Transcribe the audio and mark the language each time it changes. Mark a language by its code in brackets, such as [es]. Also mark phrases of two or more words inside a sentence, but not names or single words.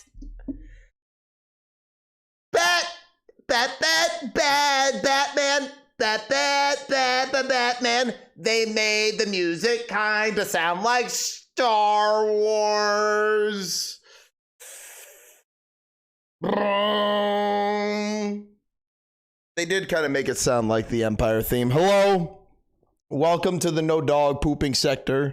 [en] Bat, bat, bat, bat, Batman, bat, bat, bat, bat, Batman. They made the music kinda sound like Star Wars. They did kind of make it sound like the Empire theme. Hello, welcome to the no dog pooping sector.